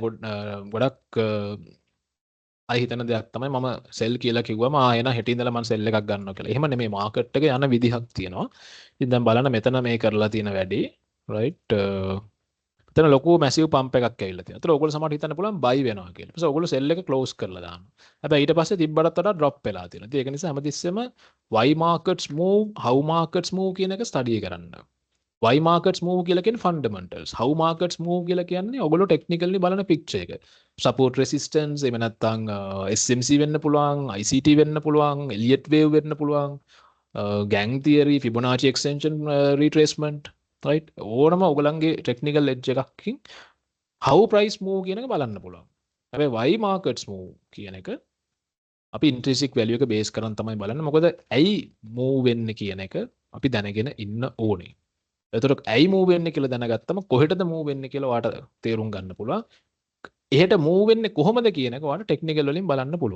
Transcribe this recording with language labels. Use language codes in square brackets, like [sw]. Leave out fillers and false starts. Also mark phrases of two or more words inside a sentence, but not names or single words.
[si] ගොඩක් අය හිතන දෙයක් තමයි මම සෙල් කියලා කිව්වම එන හෙට ඉඳලා මම සෙල් එකක් ගන්නවා කියලා. එහෙම නෙමෙයි මාකට් එක යන විදිහක් තියෙනවා. ඉතින් දැන් බලන්න මෙතන මේ කරලා තියෙන වැඩේ right මෙතන ලොකු [en] massive pump [si] එකක් ඇවිල්ලා තියෙනවා. ඒතර ඔයගොල්ලෝ සමහරට හිතන්න පුළුවන් බයි වෙනවා කියලා. ඊපස්සේ ඔයගොල්ලෝ සෙල් එක ක්ලෝස් කරලා දානවා. හැබැයි ඊට පස්සේ තිබ්බටත් වඩා ඩ්‍රොප් වෙලා තියෙනවා. ඉතින් ඒක නිසා හැමතිස්සෙම [en] why markets move how markets move [si] කියන එක ස්ටඩි කරන්න. [en] why markets move [si] කියලා කියන්නේ fundamentals. [en] how markets move [si] කියලා කියන්නේ ඔයගොල්ලෝ technically බලන picture එක. [en] support resistance [si] එහෙම නැත්නම් SMC වෙන්න පුළුවන්, ICT වෙන්න පුළුවන්, [en] Elliott wave [si] වෙන්න පුළුවන්, [en] gang theory, Fibonacci extension retracement, right? [si] ඕනම ඔයගලන්ගේ [en] technical edge [si] එකකින් [en] how price move [si] කියන එක බලන්න පුළුවන්. හැබැයි [en] why markets move [si] කියන එක අපි [en] intrinsic value [si] එක base කරන් තමයි බලන්නේ. මොකද ඇයි move වෙන්නේ කියන එක අපි දැනගෙන ඉන්න ඕනේ. එතකොට ඇයි move වෙන්නේ කියලා දැනගත්තම කොහෙටද move වෙන්නේ කියලා ඔයාට තේරුම් ගන්න පුළුවන්. එහෙට move වෙන්නේ කොහොමද කියන එක ඔයාලට ටෙක්නිකල් වලින් බලන්න පුළුවන්.